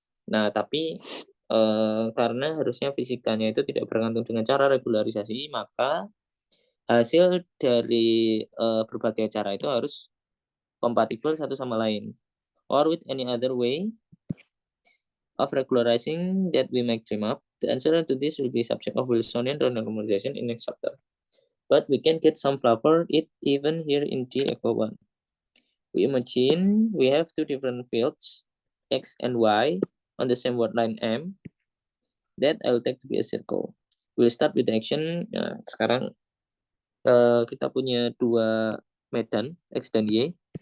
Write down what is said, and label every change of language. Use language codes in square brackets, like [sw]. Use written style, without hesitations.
[id] Nah, tapi karena harusnya fisikanya itu tidak bergantung dengan cara regularisasi, maka hasil dari berbagai cara itu harus kompatibel satu sama lain. [en] or with any other way of regularizing that we might dream up, the answer to this will be subject of Wilsonian renormalization in next chapter. But we can get some flavor it even here in the echo one. We imagine we have two different fields, x and y, on the same word line M, that I will take to be a circle. We'll start with the action. [id] Nah, sekarang kita punya dua medan, X dan Y.